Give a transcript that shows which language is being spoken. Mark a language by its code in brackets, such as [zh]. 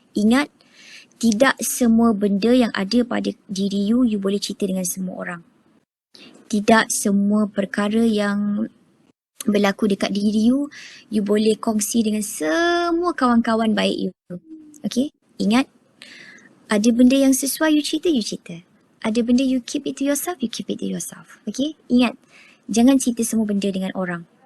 [ms] Ingat, tidak semua benda yang ada pada diri you boleh cerita dengan semua orang. Tidak semua perkara yang berlaku dekat diri you boleh kongsi dengan semua kawan-kawan baik you. Okay? Ingat, ada benda yang sesuai you cerita. Ada benda [en] you keep it to yourself, you keep it to yourself. Okay? [ms] Ingat, jangan cerita semua benda dengan orang.